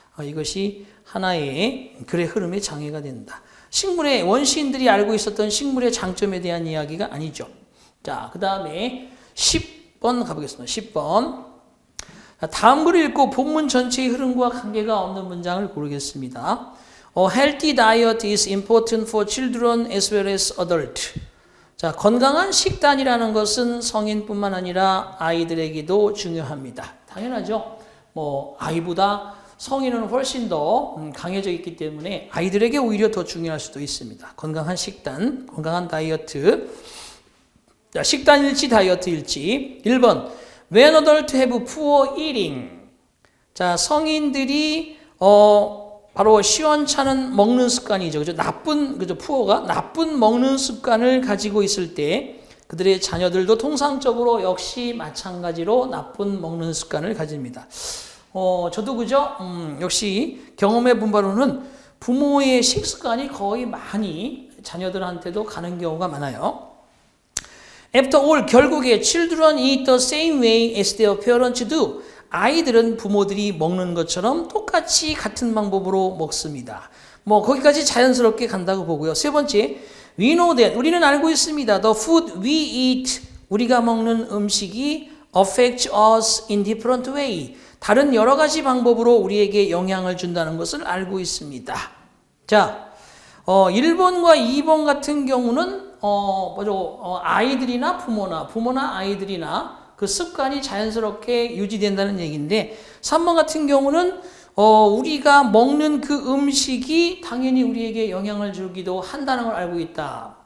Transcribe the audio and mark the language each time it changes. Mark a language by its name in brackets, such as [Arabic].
[Korean] 이것이 하나의 글의 흐름의 장애가 된다. 식물의 원시인들이 알고 있었던 식물의 장점에 대한 이야기가 아니죠. 자, 그 다음에 10번 가보겠습니다. 10번. 다음 글을 읽고 본문 전체의 흐름과 관계가 없는 문장을 고르겠습니다. [English] A healthy diet is important for children as well as adults. [Korean] 자, 건강한 식단이라는 것은 성인뿐만 아니라 아이들에게도 중요합니다. 당연하죠. 아이보다 성인은 훨씬 더 강해져 있기 때문에 아이들에게 오히려 더 중요할 수도 있습니다. 건강한 식단, 건강한 다이어트. 자, 식단일지 다이어트일지. 1번. [English] When adults have poor eating. [Korean] 자, 성인들이 바로 시원찮은 먹는 습관이죠. 그죠? puor가 나쁜 먹는 습관을 가지고 있을 때 그들의 자녀들도 통상적으로 역시 마찬가지로 나쁜 먹는 습관을 가집니다. 저도 그죠? 역시 경험해 본 바로는 부모의 식습관이 거의 많이 자녀들한테도 가는 경우가 많아요. [English] After all, [Korean] 결국에 [English] children eat the same way as their parents do. [Korean] 아이들은 부모들이 먹는 것처럼 똑같이 같은 방법으로 먹습니다. 거기까지 자연스럽게 간다고 보고요. 세 번째, [English] we know that. [Korean] 우리는 알고 있습니다. [English] The food we eat. [Korean] 우리가 먹는 음식이 [English] affects us in different way. [Korean] 다른 여러 가지 방법으로 우리에게 영향을 준다는 것을 알고 있습니다. 자, 1번과 2번 같은 경우는 아이들이나 부모나 아이들이나 그 습관이 자연스럽게 유지된다는 얘기인데 3번 같은 경우는 우리가 먹는 그 음식이 당연히 우리에게 영향을 주기도 한다는 걸 알고 있다.